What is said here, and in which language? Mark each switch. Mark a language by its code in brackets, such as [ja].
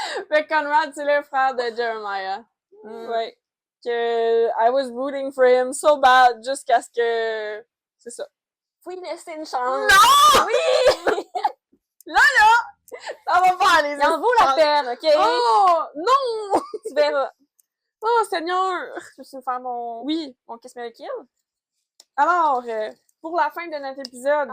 [fr] Mais Conrad, c'est le frère de Jeremiah. Ouais. [en] Que I was rooting for him so bad [fr] jusqu'à ce que... C'est ça. Faut y laisser une chance. Non! Oui! Ça va pas aller. Il en vaut la peine, OK? Oh! Non! Tu verras. Oh, Seigneur! Tu veux me faire mon Kiss Mary Kill? Alors, pour la fin de notre épisode,